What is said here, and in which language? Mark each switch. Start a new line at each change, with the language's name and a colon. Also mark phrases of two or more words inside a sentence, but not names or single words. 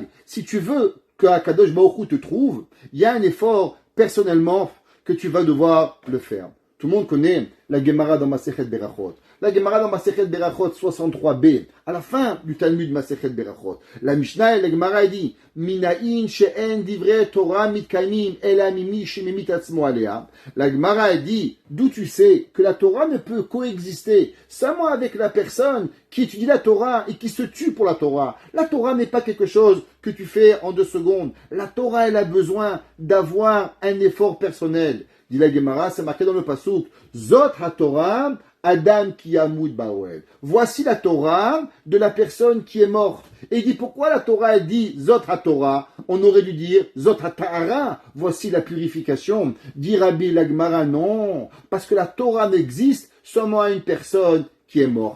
French: Si tu veux que Akadosh Baruch Hu te trouve, il y a un effort personnellement que tu vas devoir le faire. Tout le monde connaît la Gemara dans Masechet Berachot. La Gemara dans Masechet Berachot 63b, à la fin du Talmud Masechet Berachot, la Mishnah et la Gemara dit
Hebrew: מנין שאין דברי תורה מתקיימים אלא במי שממית עצמו עליה.
French: La Gemara dit d'où tu sais que la Torah ne peut coexister seulement avec la personne qui étudie la Torah et qui se tue pour la Torah. La Torah n'est pas quelque chose que tu fais en 2 secondes. La Torah, elle a besoin d'avoir un effort personnel. Dit la Gemara, c'est marqué dans le pasuk
Hebrew: זאת התורה אדם כי ימות באהל.
French: Voici la Torah de la personne qui est morte. Et il dit pourquoi la Torah elle dit
Hebrew: זאת התורה?
French: On aurait dû dire
Hebrew: זאת הטהרה.
French: Voici la purification. Dit Rabbi la Gemara, non, parce que la Torah n'existe seulement à une personne qui est morte.